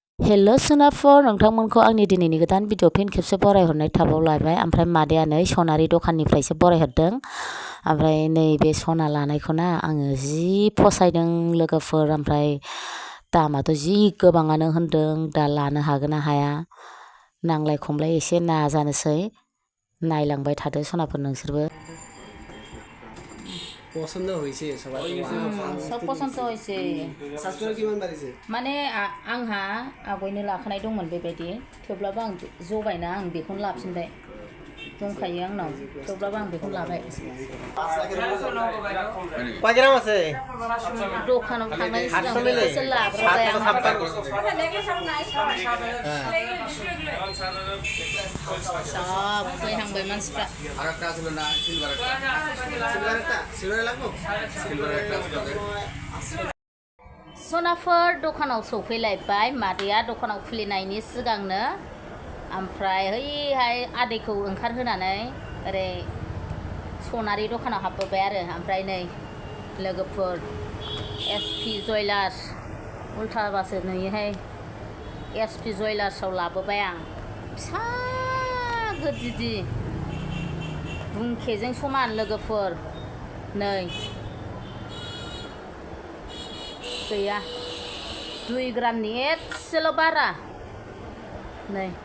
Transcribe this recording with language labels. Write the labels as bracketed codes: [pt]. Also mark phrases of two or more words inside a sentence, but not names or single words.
[brx] हेल' सोनाफोर नोंथांमोनखौ आंनि दिनैनि गोदान भिडिअ फिन खेबसे बरायहरनाय थाबावलायबाय ओमफ्राय मादैया नै सनारि दखाननिफ्रायसो बरायहरदों ओमफ्राय नैबे सना लानायखौना आङो जि फसायदों लोगोफोर ओमफ्राय दामाथ' जि गोबाङानो होनदों दा लानो हागोन ना हाया नांलाय खमलाय एसे नाजानोसै नायलांबाय थादो सनाफोर नोंसोरबो [bn] পছন্দ হয়েছে সবার সব পছন্দ হয়েছে [as] সাবস্ক্রাইবার কিমান বাড়িছে [brx] माने आंहा आवगायनो लाखानाय दंमोन बेबायदि थेवब्लाबो आं जगायना आं बेखौनो लाफिनबाय दंखायो आंनाव थेवब्लाबो आं बेखौनो लाबाय [bn] কয় গ্রাম আছে [brx] दखानाव थांनाय सिगांसो लाग्रोबाय आं सब फैहांबाय मानसिफ्रा [bn] আরেকটা ছিল না সিলভার লাগবো সিলভার একটা [brx] सनाफोर दखानाव सौफैलायबाय मादैया दखानाव खुलिनायनि सिगांनो ओमफ्राय हैहाय आदैखौ ओंखारहोनानै ओरै सनारि दखानाव हाबबोबाय आरो ओमफ्राय नै लोगोफोर एसपि ज्वेलार्स उल्थाबासो नुयोहाय एसपि ज्वेलार्सआव लाबोबाय आं फिसा गिदिर बुंखेजों समान लोगोफोर नै गैया 2 ग्रामनि एसेल' बारा नै